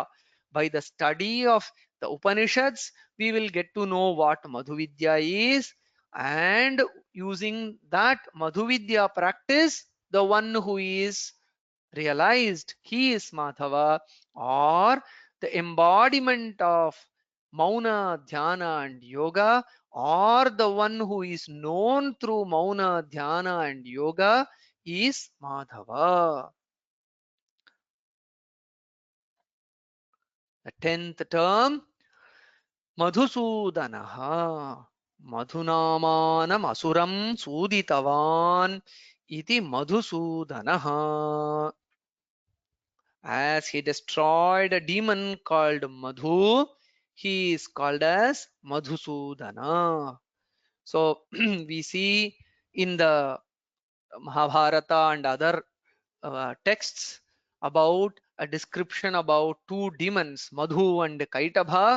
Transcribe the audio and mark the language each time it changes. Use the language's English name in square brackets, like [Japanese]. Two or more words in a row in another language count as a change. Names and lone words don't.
[English] By the study of the Upanishads, we will get to know what Madhuvidya is, and using that Madhuvidya practice, the one who is realized, he is Madhava, or the embodiment of Mauna, Dhyana, and Yoga, or the one who is known through Mauna, Dhyana, and Yoga is Madhava. The 10th term, Madhusudanaha. [Sanskrit] मधुनामानम् असुरं सूदितवान् इति मधुसूदनः. [English] As he destroyed a demon called Madhu, he is called as Madhusudana. So we see in the Mahabharata and other texts about a description about two demons, Madhu and Kaitabha.